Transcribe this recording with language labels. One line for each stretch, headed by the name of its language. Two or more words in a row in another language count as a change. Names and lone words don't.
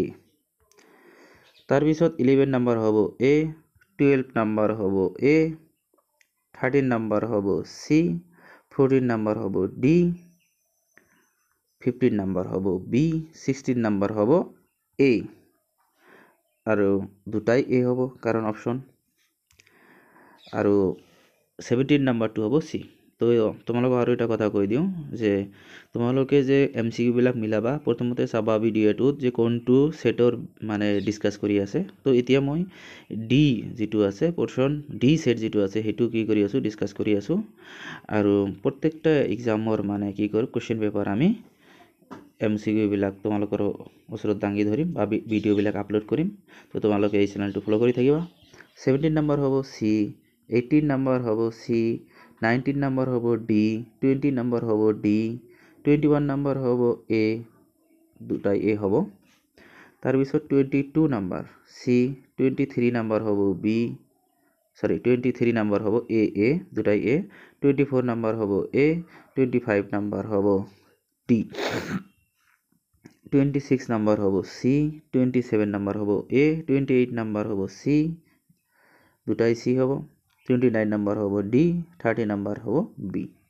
Assamese: তাৰপিছত 11 নাম্বার হব এ, 12 নাম্বার হব এ, 13 নাম্বার হব সি, 14 নাম্বার হব ডি, 15 নাম্বার হব বি, 16 নাম্বার হব এ। আৰু দুটাই এ হব কারণ অপশন। আৰু 17 নাম্বাৰটো হব সি। তো তোমালোকক আৰু এটা কথা কৈ দিওঁ যে তোমালোকে যে MCQ বিলাক মিলাবা, প্ৰথমতে চাবা ভিডিঅ'টোত যে কোনটো সেটৰ মানে ডিসকাস কৰি আছে। তো এতিয়া মই ডি যেটো আছে
English: portion D set
Assamese: যেটো আছে সেইটো কি কৰি আছো, ডিসকাস কৰি আছো। আৰু প্ৰত্যেকটা এক্সামৰ মানে কি কৰো,
English: question paper
Assamese: আমি MCQ বিলাক তোমালোকৰ ওচৰত দাঙি ধৰিম বা ভিডিঅ' বিলাক আপলোড কৰিম। তো তোমালোকে এই চেনেলটো ফলো কৰি থাকিবা। 17 নাম্বার হব সি, 18 নাম্বার হব সি, 19 নাম্বার হব ডি, 20 নাম্বার হব ডি, 21 নাম্বার হব এ, দুটাই এ হব। তাৰপিছত 22 নাম্বার সি, 23 নাম্বার হব বি, 23 নাম্বার হব এ, দুটাই এ, 24 নাম্বার হব এ, 25 নাম্বার হব ডি, 26 নাম্বার হব সি, 27 নাম্বার হব এ, 28 নাম্বার হব সি, দুটাই সি হব, 29 নাম্বার হব ডি, 30 নাম্বার হব বি,